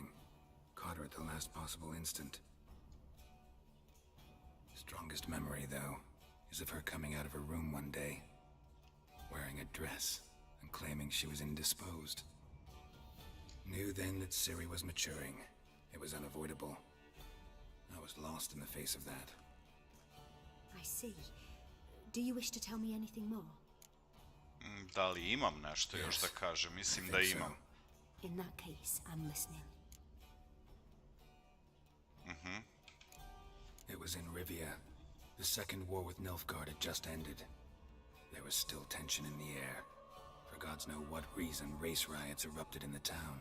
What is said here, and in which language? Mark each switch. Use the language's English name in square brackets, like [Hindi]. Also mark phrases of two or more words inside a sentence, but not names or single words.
[English] Caught her at the last possible instant. Strongest memory, though, is of her coming out of her room one day, wearing a dress and claiming she was indisposed. Knew then that Ciri was maturing. It was unavoidable. I was lost in the face of that. I see. Do you wish to tell me anything more? [Serbian] Da li imam nešto još da kažem? Mislim da imam. [English] In that case, I'm listening. It was in Rivia. The Second War with Nilfgaard had just ended. There was still tension in the air. For gods know what reason, race riots erupted in the town.